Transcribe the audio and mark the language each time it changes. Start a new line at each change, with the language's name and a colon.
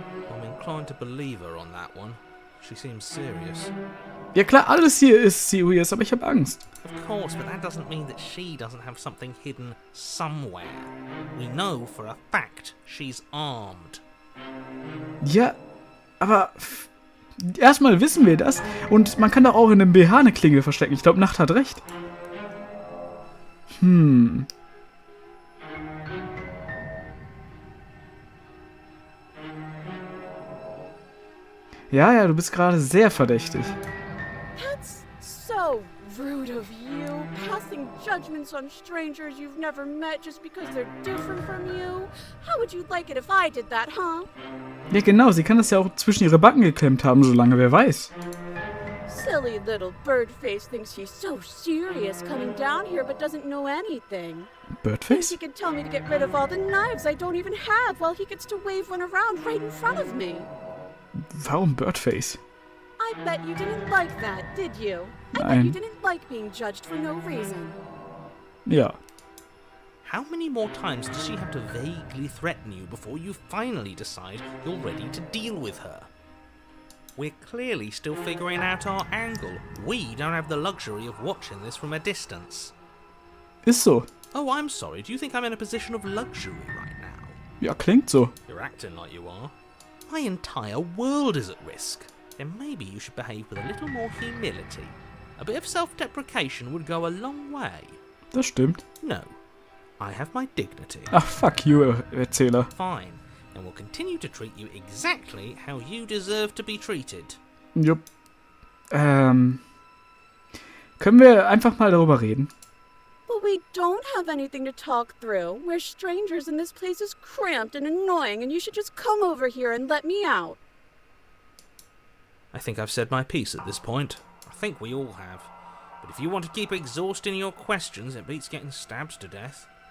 English: I'm inclined to believe her on that one. She seems serious.
German: Ja klar, alles hier ist serious, aber ich habe Angst.
English: Of course, but that doesn't mean that she doesn't have something hidden somewhere. We know for a fact she's armed.
German: Ja, aber erstmal wissen wir das und man kann doch auch in einem BH eine Klinge verstecken. Ich glaube, Nacht hat recht. Ja, du bist gerade sehr verdächtig.
English: That's so rude of you, passing judgments on strangers you've never met just because they're different from you. How would you like it if I did that, huh?
German: Ja genau, sie kann das ja auch zwischen ihre Backen geklemmt haben, solange wer weiß.
English: Silly little birdface thinks she's so serious coming down here but doesn't know anything. Birdface? He could tell me to get rid of all the knives I don't even have while he gets to wave one around right in front of me.
German: Warum Birdface?
English: I bet you didn't like that, did you? I bet
German: Nein.
English: you didn't like being judged for no reason.
German: Ja.
English: How many more times does she have to vaguely threaten you before you finally decide you're ready to deal with her? We're clearly still figuring out our angle. We don't have the luxury of watching this from a distance.
German: Ist so.
English: Oh, I'm sorry. Do you think I'm in a position of luxury right now?
German: Ja, klingt so.
English: You're acting like you are. My entire world is at risk. Then maybe you should behave with a little more humility. A bit of self-deprecation would go a long way.
German: Das stimmt.
English: No. I have my dignity.
German: Ach,
English: fuck you,
German: Erzähler.
English: Fine. And will continue to treat you exactly how you deserve to be treated.
German: Jupp. Können wir einfach mal darüber reden?
English: But we don't have anything to talk through. We're strangers and this place is cramped and annoying and you should just come over here and let me out. I think I've said my piece at this point. I think we all have. But if you want to keep exhausting your questions, it beats getting stabbed to death.